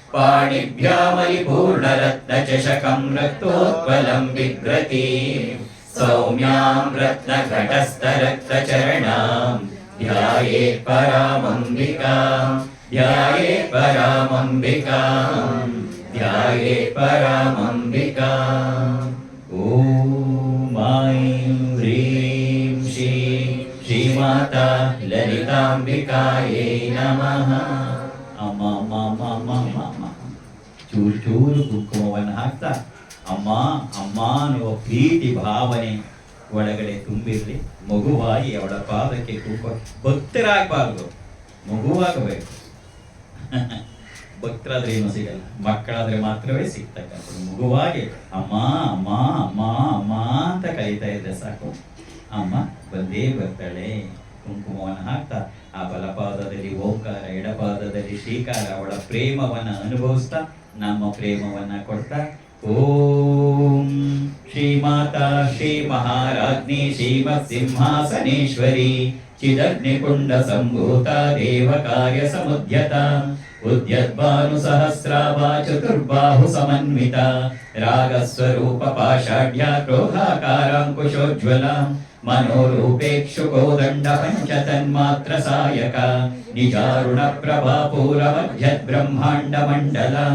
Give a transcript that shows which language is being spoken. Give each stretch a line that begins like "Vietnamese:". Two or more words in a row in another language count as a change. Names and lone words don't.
Sanskrit: ಪಾಣಿಭ್ಯಾಮಲಿಪೂರ್ಣರತ್ನಚಷಕಂ ರಕ್ತೋತ್ಪಲಂ ಬಿಭ್ರತೀಂ ಸೌಮ್ಯಾಂ ರತ್ನಘಟಸ್ಥರಕ್ತಚರಣಾಂ ಧ್ಯಾಯೇತ್ ಪರಾಮಂಬಿಕಾಂ ಧ್ಯಾಯೇತ್ ಪರಾಮಂಬಿಕಾಂ ಧ್ಯಾಯೇತ್ ಪರಾಮಂಬಿಕಾಂ. ಓಂ ಐಂ ಹ್ರೀಂ ಶ್ರೀಮಾತಾ ಲಲಿತಾಂಬಿಕಾಯೇ ನಮಃ.
Kannada: ಅಮ್ಮ ಅಮ್ಮ ಅಮ್ಮ ಅಮ್ಮ ಅಮ್ಮ ಅಮ್ಮ ಚೂರು ಚೂರು ಕುಂಕುಮವನ್ನು ಹಾಕ್ತಾ ಅಮ್ಮ ಅಮ್ಮ ಅನ್ನುವ ಪ್ರೀತಿ ಭಾವನೆ ಒಳಗಡೆ ತುಂಬಿರಲಿ. ಮಗುವಾಗಿ ಅವಳ ಪಾದಕ್ಕೆ ಕುಂಕುಮ, ಭಕ್ತರಾಗಬಾರ್ದು, ಮಗುವಾಗಬೇಕು. ಭಕ್ತರಾದ್ರೆ ಏನು ಸಿಗಲ್ಲ, ಮಕ್ಕಳಾದ್ರೆ ಮಾತ್ರವೇ ಸಿಗ್ತಕ್ಕಂಥದ್ದು. ಮಗುವಾಗಿ ಅಮ್ಮ ಅಮ್ಮ ಅಮ್ಮ ಅಮ್ಮ ಅಂತ ಕರೀತಾ ಇದ್ರೆ ಸಾಕು, ಅಮ್ಮ ಬಂದೇ ಬರ್ತಾಳೆ. ಕುಂಕುಮವನ್ನು ಹಾಕ್ತಾ ಆ ಬಲಪಾದದಲ್ಲಿ ಓಂಕಾರ, ಎಡಪಾದದಲ್ಲಿ ಶ್ರೀಕಾರ, ಅವಳ ಪ್ರೇಮವನ್ನ ಅನುಭವಿಸ್ತಾ ನಮ್ಮ ಪ್ರೇಮವನ್ನ ಕೊಡ್ತಾ
Sanskrit: ಓಂ ಶ್ರೀಮಾತಾ ಶ್ರೀ ಮಹಾರಾಜ್ಞಿ ಶ್ರೀಮತ್ ಸಿಂಹಾಸನೇಶ್ವರಿ ಚಿದಗ್ನಿಕುಂಡ ಸಂಭೂತ ದೇವ ಕಾರ್ಯ ಸಮುದ್ಯತ ಉದ್ಯದ್ಭಾನು ಸಹಸ್ರಾಭಾ ಚತುರ್ಬಾಹು ಸಮನ್ವಿತ ರಾಗಸ್ವರೂಪ ಪಾಷಾಢ್ಯ ಕ್ರೋಧಾಕಾರಾಂಕುಶೋಜ್ವಲ ಮನೋರೂಪೇಕ್ಷು ಕೋದಂಡ ಪಂಚತನ್ಮಾತ್ರ ಸಾಯಕ ನಿಜಾರುಣ ಪ್ರಭಾ ಪೂರಮಧ್ಯದ್ ಬ್ರಹ್ಮಾಂಡ ಮಂಡಲ